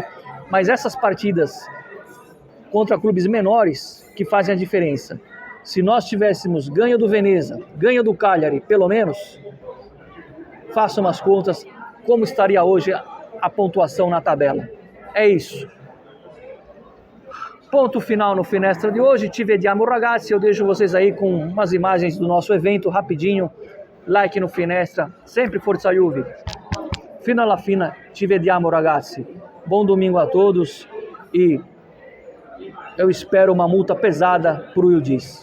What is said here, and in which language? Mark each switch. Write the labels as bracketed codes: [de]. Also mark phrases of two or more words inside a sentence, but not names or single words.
[pt] Mas essas partidas contra clubes menores que fazem a diferença. Se nós tivéssemos ganho do Veneza, ganho do Cagliari, pelo menos, façam as contas, como estaria hoje a pontuação na tabela. É isso. Ponto final no Finestra de hoje. [it] Ci vediamo ragazzi. [pt] Eu deixo vocês aí com umas imagens do nosso evento, rapidinho. Like no Finestra. Sempre Forza Juve. [it] Fino alla fine, ci vediamo ragazzi. [pt] Bom domingo a todos. E eu espero uma multa pesada pro Yildiz.